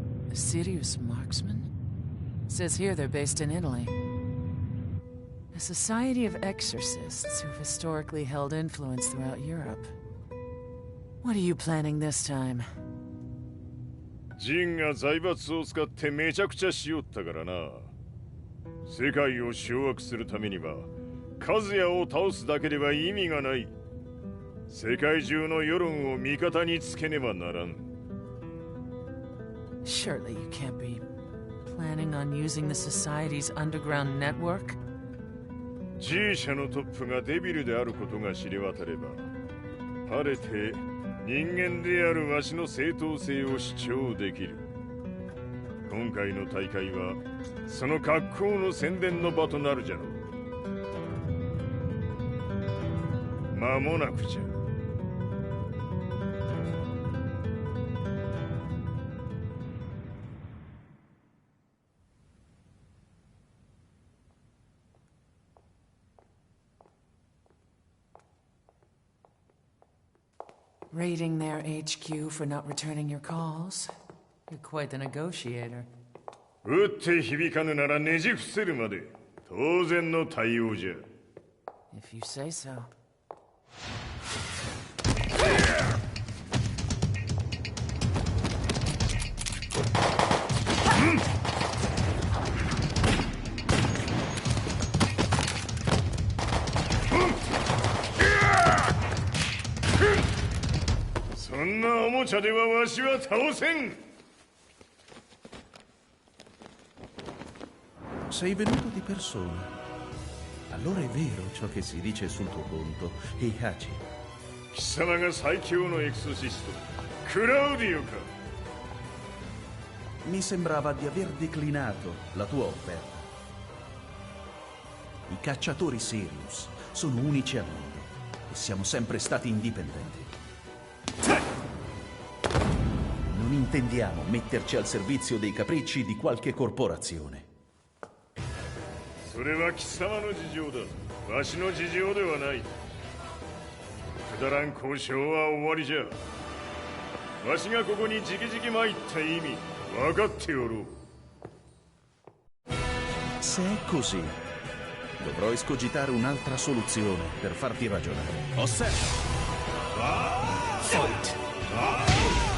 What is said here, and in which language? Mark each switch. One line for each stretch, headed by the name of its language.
English: A serious marksman? Says here they're based in Italy. A society of exorcists who've historically held influence throughout Europe. What are you planning this time?
Japanese: ジンが財閥を使ってめちゃくちゃしよったからな。世界を掌握するためにはカズヤを倒すだけでは意味がない。世界中の世論を味方につけねばならん。
English: Surely you can't be planning on using the Society's underground network?
Japanese: G 社のトップがデビルであることが知れ渡れば、晴れて人間であるわしの正当性を主張できる。今回の大会はその格好の宣伝の場となるじゃろう。間もなくじゃ。
English: Raiding their HQ for not returning your calls. You're quite the negotiator.
Japanese: 打って響かぬならねじ伏せるまで当然の対応じゃ。
English: If you say so.
Japanese: そんなおもちゃではわしは倒せん。
Italian: Sei venuto di persona. Allora è vero ciò che si dice sul tuo conto, Heihachi.
Japanese: 貴様が最強のエクソシスト、クラウディオか。
Italian: Mi sembrava di aver declinato la tua offerta. I cacciatori Sirius sono unici al mondo e siamo sempre stati indipendenti. Non intendiamo metterci al servizio dei capricci di qualche corporazione.
Japanese: それは貴様の事情だ。わしの事情ではない。くだらん交渉は終わりじゃ。わしがここに直々参った意味分かっておろう。
Italian: Se è così, dovrò escogitare un'altra soluzione per farti ragionare. Osserva! Fight!